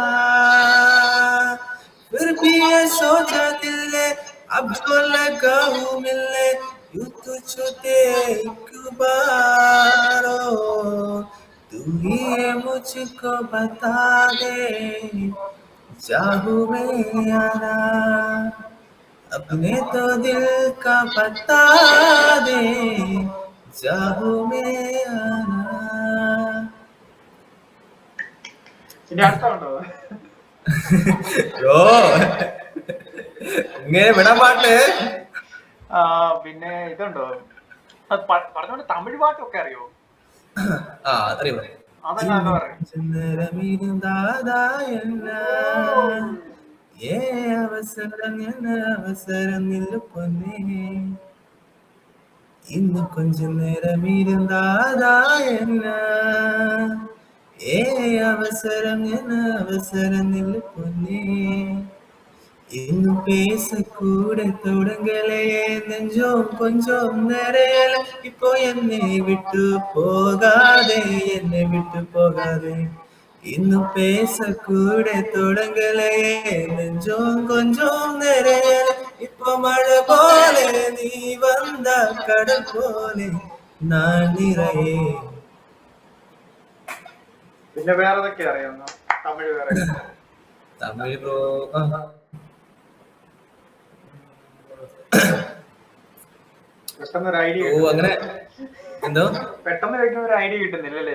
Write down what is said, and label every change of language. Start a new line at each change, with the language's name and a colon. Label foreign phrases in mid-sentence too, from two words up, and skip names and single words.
Hindi: फिर भी ये सोचा दिल ने अब जो लगा हूँ मिलने यूं तो छूटे एक बारो तू ही है मुझको बता दे चाहूं मैं आना अपने तो दिल का बता दे चाहूं मैं आना
Malayalam: ഇനി അടുത്തുണ്ടോ? ഓ ഇങ്ങനെ വിടാൻ പാട്ട് പിന്നെ ഇതുണ്ടോ പറഞ്ഞോണ്ട് തമിഴ് പാട്ടൊക്കെ അറിയോ? ആ അറിയോ. അതെന്നാ എന്ന് പറയും.
Tamil: ஏ அவசரம் என்ன அவசரம் நில்லு பொன்னே இன்னும் கொஞ்ச நேரம் இருந்தாதான் என்ன ஏ அவசரம் என்ன அவசரம் நில்லு பொன்னே இன்னும் பேசக்கூட தொடங்கலையே நெஞ்சோம் கொஞ்சம் நிறையல இப்போ என்னை விட்டு போகாதே என்னை விட்டு போகாதே இன்னும் பேசக்கூட தொடங்கலையே நெஞ்சோம் கொஞ்சம் நிறையல இப்போ மழை போலே நீ வந்த கடல் போலே நான் நிறையே.
Malayalam: പിന്നെ വേറെ ഏതൊക്കെ അറിയാവുന്ന തമിഴ് വേറെ? തമിഴ് ബ്രോ പെട്ടെന്ന് ഒരു ഐഡിയ അങ്ങനെ എന്തോ പെട്ടെന്ന് കഴിക്കുമ്പോ ഒരു ഐഡിയ കിട്ടുന്നില്ലല്ലേ?